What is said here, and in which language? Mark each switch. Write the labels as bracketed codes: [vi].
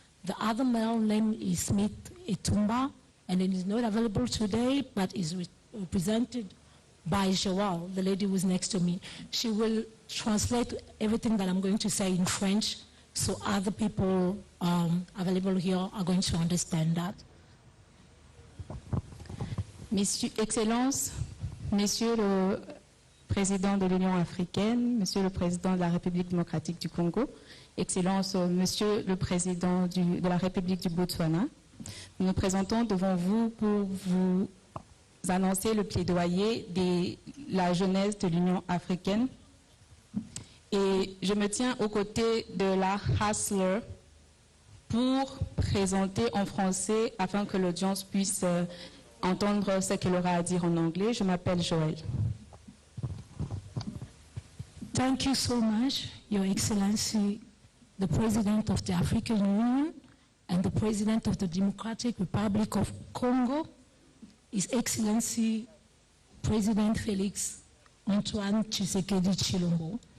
[en] The other male name is Smith Etumba, and it is not available today, but is represented by Joao, the lady who is next to me. She will translate everything that I'm going to say in French, so other people available here are going to understand that. [fr] Excellences, Monsieur le Président de l'Union africaine, Monsieur le Président de la République démocratique du Congo, Excellences, Monsieur le Président de la République du Botswana, nous nous présentons devant vous pour vous annoncer le plaidoyer de la jeunesse de l'Union africaine. Et je me tiens aux côtés de la Hustler pour présenter en français afin que l'audience puisse entendre ce qu'elle aura à dire en anglais. Je m'appelle Joël. [en] Thank you so much, Your Excellency, the President of the African Union and the President of the Democratic Republic of Congo, His Excellency President Felix Antoine Tshisekedi Tshilombo.